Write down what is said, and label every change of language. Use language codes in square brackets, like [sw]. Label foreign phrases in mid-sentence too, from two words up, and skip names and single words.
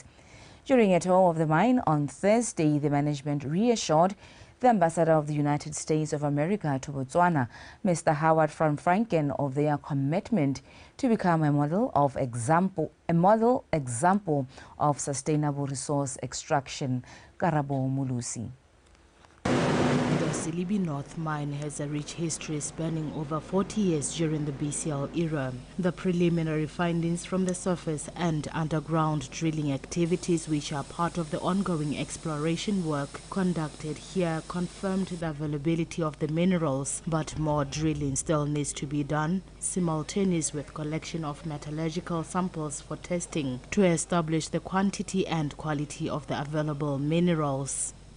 [en] During a tour of the mine on Thursday, the management reassured the ambassador of the United States of America to Botswana, Mr. Howard Van Franken, of their commitment to become a model example of sustainable resource extraction. Karabo Mulusi. Silibi North mine has a rich history spanning over 40 years during the BCL era. The preliminary findings from the surface and underground drilling activities, which are part of the ongoing exploration work conducted here, confirmed the availability of the minerals, but more drilling still needs to be done, simultaneous with collection of metallurgical samples for testing to establish the quantity and quality of the available minerals.